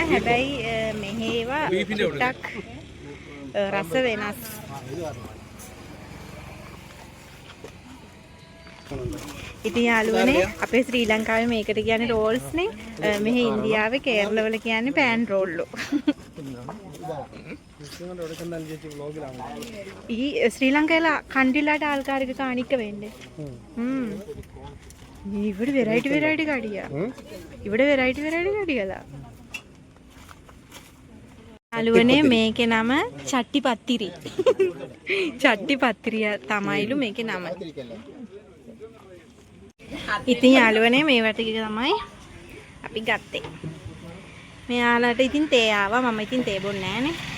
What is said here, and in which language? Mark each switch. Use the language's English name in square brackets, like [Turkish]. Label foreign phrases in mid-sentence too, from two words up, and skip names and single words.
[Sinhala] හැබැයි මෙහි ඒවා ටිකක් රස වෙනස්. ඉතින් යාළුවනේ අපේ ශ්‍රී ලංකාවේ මේකට කියන්නේ රෝල්ස් නේ. මෙහි ඉන්දියාවේ කේරළ වල කියන්නේ පෑන් රෝල්ලු. [Malayalam] ഈ ശ്രീലങ്കയിലെ കണ്ടില്ലാത്ത ആൾക്കാർക്ക് കാണിക്ക വേണ്ടേ? ഇവിടെ വെറൈറ്റി കടിയാ. ഇവിടെ വെറൈറ്റി കടികളാ. [Sinhala] යාළුවනේ මේකේ නම චට්ටි පත්තිරි. චට්ටි පත්තිරිය තමයිලු මේකේ නම. ඉතින් යාළුවනේ මේවට ටික තමයි අපි ගත්තේ. මෙයාලට ඉතින් තේ ආවා. මම ඉතින් තේ බොන්නේ නැහනේ.